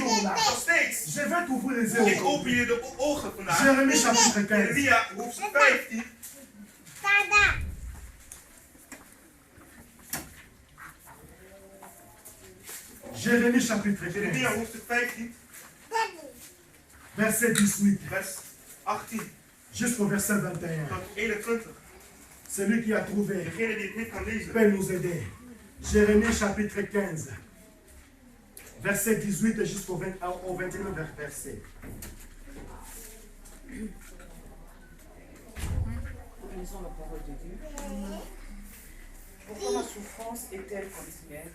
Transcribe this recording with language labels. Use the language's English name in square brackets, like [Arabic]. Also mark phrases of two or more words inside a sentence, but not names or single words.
[French] toujours là? [Dutch] nog steeds? [French] Je vais t'ouvrir les [Dutch] Ik [French] yeux. [Dutch] open je de ogen vandaag. [French] Jérémie chapitre 15. [Dutch] Jeremia hoofdstuk 15. [French] Jérémie chapitre 15. [Dutch] Jeremia hoofdstuk 15, [French] Verset 18 [Dutch] vers 18 [French] jusqu'au verset 21. [Dutch] tot 21. [French] Celui qui a trouvé [Dutch] Degene die het niet kan lezen. [French] peut nous aider. Jérémie chapitre 15. Verset 18 jusqu'au 21 verset. Lisons la parole de Dieu. Pourquoi ma souffrance est-elle continuelle?